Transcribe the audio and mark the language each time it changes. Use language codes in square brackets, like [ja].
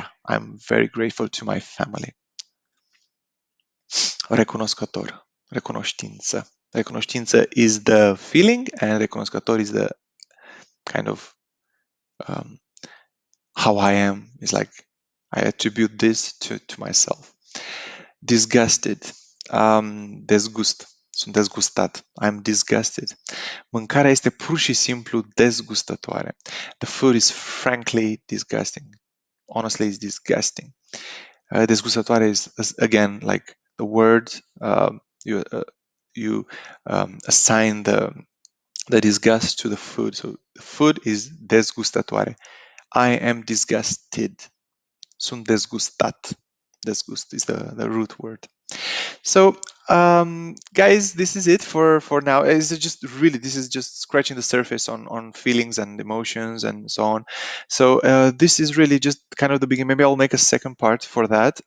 [en] I'm very grateful to my family. [ro] Recunoscător, recunoștință. [en] Recunoștință is the feeling and recunoscător is the kind of how I am. It's like I attribute this to myself. [ro] Disgusted. Dezgust. Sunt dezgustat. [en] I'm disgusted. [ro] Mâncarea este pur și simplu dezgustătoare. [en] The food is frankly disgusting. Honestly, it's disgusting. Dezgustătoare is again like the word you assign the disgust to the food. So the food is dezgustătoare. I am disgusted. [ro] Sunt dezgustat. [en] Das Gust is the root word. So, guys, this is it for now. It's just really this is just scratching the surface on feelings and emotions and so on. So this is really just kind of the beginning. Maybe I'll make a second part for that.